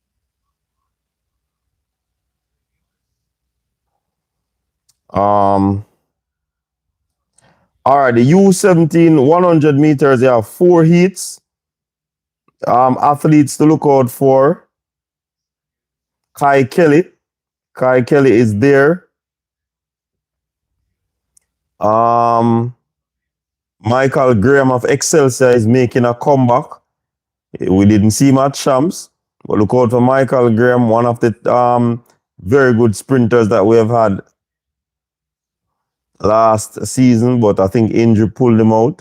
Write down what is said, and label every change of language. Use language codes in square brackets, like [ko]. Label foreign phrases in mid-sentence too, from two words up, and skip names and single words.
[en] Um, All right, the U17 100 meters, they have four heats. Athletes to look out for. Kai Kelly. Kai Kelly is there. Um, Michael Graham of Excelsior is making a comeback. We didn't see him at Shams, but look out for Michael Graham, one of the very good sprinters that we have had last season, but I think injury pulled him out.